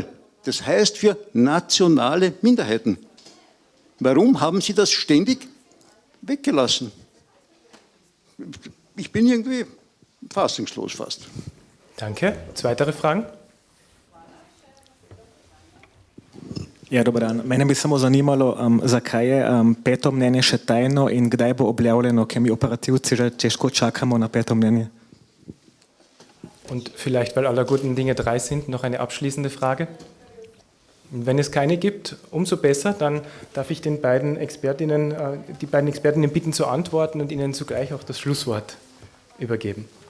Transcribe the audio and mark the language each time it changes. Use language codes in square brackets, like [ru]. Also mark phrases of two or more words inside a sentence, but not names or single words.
[de] Das heißt für nationale Minderheiten. Warum haben Sie das ständig weggelassen? Ich bin irgendwie fassungslos fast. Danke. Weitere Fragen? Ja, [sl] dober dan. Mene bi samo zanimalo, zakaj je peto mnenje še tajno in kdaj bo objavljeno, ker mi operativci že težko čakamo na peto mnenje. [de] Und vielleicht, weil aller guten Dinge drei sind, noch eine abschließende Frage. Und wenn es keine gibt, umso besser, dann darf ich die beiden Expertinnen bitten zu antworten und ihnen zugleich auch das Schlusswort übergeben.